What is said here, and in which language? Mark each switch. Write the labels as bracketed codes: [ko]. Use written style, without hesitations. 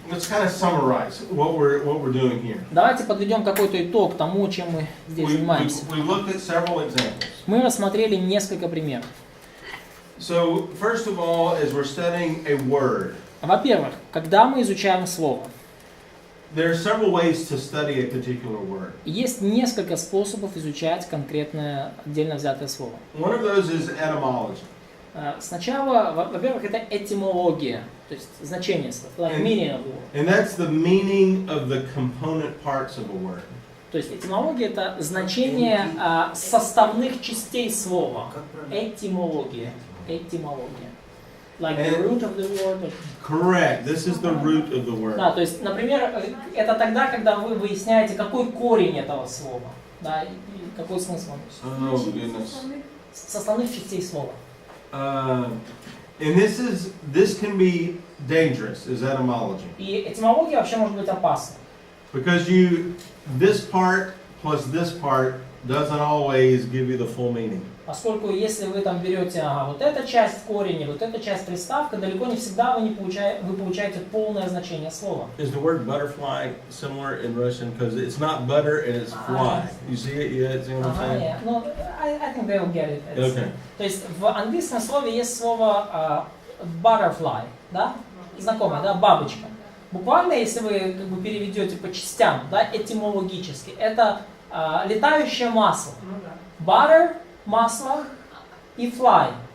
[en] Let's kind of summarize what we're doing here. [ru] Давайте подведем какой-то итог тому, чем мы здесь занимаемся. [en] We looked at several examples. [ru] Мы рассмотрели несколько примеров. [en] So, first of all, as we're studying a word, [ru] Во-первых, когда мы изучаем слово, [en] there are several ways to study a particular word. [ru] есть несколько способов изучать конкретное отдельно взятое слово. [en] One of those is etymology. [ru] Сначала, во-первых, это этимология, то есть значение слов, [en] like meaning of the word. And that's the meaning of the component parts of a word. [ru] То есть этимология это значение составных частей слова. Этимология. Этимология. [en] Like the root of the word. Correct. This is the root of the word. [ru] Да, то есть, например, это тогда, когда вы выясняете, какой корень этого слова, да, и какой смысл он несет. [en] Oh goodness. [ru] Составных частей слова. [en] And this can be dangerous as etymology. [ru] И этимология вообще может быть опасна. [en] Because this part plus this part doesn't always give you the full meaning. [ru] Поскольку если вы там берете вот эта часть корень, вот эта часть приставка, далеко не всегда вы получаете полное значение слова. [en] Is the word butterfly similar in Russian? Because it's not butter and it's fly. You see it? You see what I'm saying? Yeah. No, I think they will get it. Okay. [ru] То есть в английском слове есть слово butterfly, да? Знакомое, да? Бабочка. Буквально, если вы как бы переведете по частям, да, этимологически, это летающее масло. Butter, масло и fly.